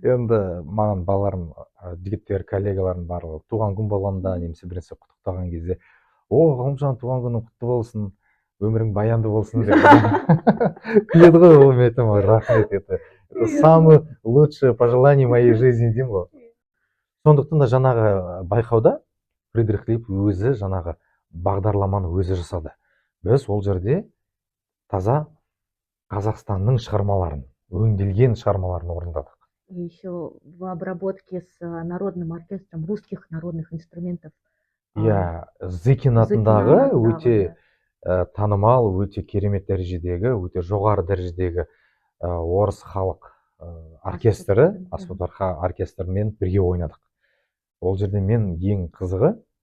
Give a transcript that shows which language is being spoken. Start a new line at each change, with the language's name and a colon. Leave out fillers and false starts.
Kazakh: Енді маған балаларым, жігіттер, коллегаларым барлығы туған күн болғанда, немесе біресе құттықтаған кезде, Ғалымжан, туған күнің құтты болсын, өмірің баянды болсын деп күледі ғой, ол мен айтамын, рахмет,
Russian: это самое лучшее пожелание моей жизни
Kazakh: деймін ғой. Сондықтан да жаңағы байқауда Фридрих Липс өзі жаңағы бағдарламаны өзі жасады. Біз ол жерде таза Қазақстанның шығармаларын, өңделген шығармаларын орындадық.
Russian: Еще в обработке с народным оркестром русских народных инструментов.
Kazakh: Зыкин атындағы өте танымал, өте керемет дәрежедегі, өте жоғары дәрежедегі орыс халық оркестрі, аспаптар оркестрімен бірге ойнадық. Ол жерде мен ең қызығы